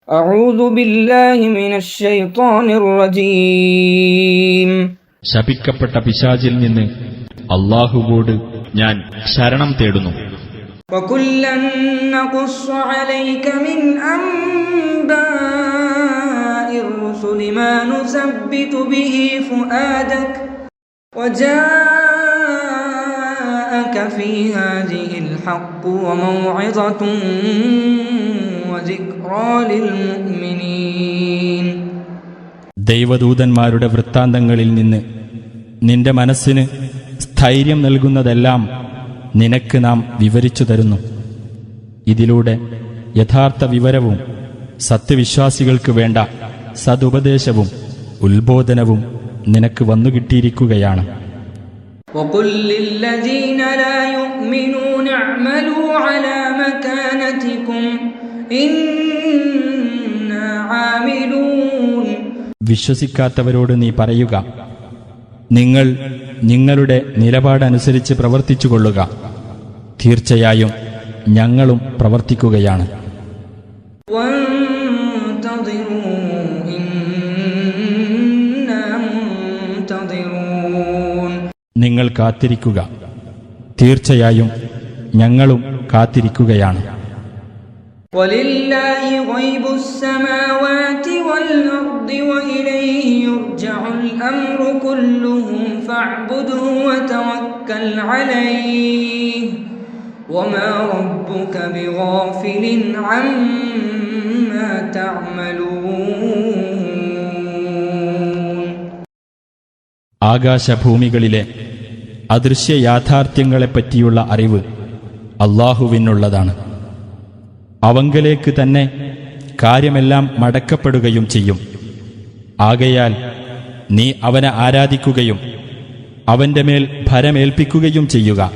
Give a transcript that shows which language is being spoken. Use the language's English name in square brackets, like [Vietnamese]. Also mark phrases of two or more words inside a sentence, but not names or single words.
[Arabic] أعوذ بالله من الشيطان الرجيم. [Malayalam] ശപിക്കപ്പെട്ട പിശാചിൽ നിന്ന് അല്ലാഹുവോട് ഞാൻ ശരണം തേടുന്നു. [Arabic] وكلا نقص عليك من أنباء الرسل ما نثبت به فؤادك وجاءك في هذه الحق وموعظة وذكرى للمؤمنين. [Malayalam] ദൈവദൂതന്മാരുടെ വൃത്താന്തങ്ങളിൽ നിന്ന് നിന്റെ മനസ്സിന് സ്ഥൈര്യം നൽകുന്നതെല്ലാം നിനക്ക് നാം വിവരിച്ചു തരുന്നു. ഇതിലൂടെ യഥാർത്ഥ വിവരവും സത്യവിശ്വാസികൾക്ക് വേണ്ട സതുപദേശവും ഉത്ബോധനവും നിനക്ക് വന്നുകിട്ടിയിരിക്കുകയാണ്. [Arabic] وقل للذين لا يؤمنون اعملوا على مكانتكم إنا عاملون. [Malayalam] വിശ്വസിക്കാത്തവരോട് നീ പറയുക, നിങ്ങൾ നിങ്ങളുടെ നിലപാടനുസരിച്ച് പ്രവർത്തിച്ചുകൊള്ളുക, തീർച്ചയായും ഞങ്ങളും പ്രവർത്തിക്കുകയാണ്. നിങ്ങൾ കാത്തിരിക്കുക, തീർച്ചയായും ഞങ്ങളും കാത്തിരിക്കുകയാണ്. [Arabic] ولله غيب السماوات والأرض وإليه يرجع الأمر كله فاعبده وتوكل عليه وما ربك بغافل عما تعملون. [Malayalam] ആകാശഭൂമികളിലെ അദൃശ്യ യാഥാർത്ഥ്യങ്ങളെപ്പറ്റിയുള്ള അറിവ് അല്ലാഹുവിനുള്ളതാണ്. അവങ്കലേക്ക് തന്നെ കാര്യമെല്ലാം മടക്കപ്പെടുകയും ചെയ്യും. ആകയാൽ നീ അവനെ ആരാധിക്കുകയും അവന്റെ മേൽ ഭരമേൽപ്പിക്കുകയും ചെയ്യുക.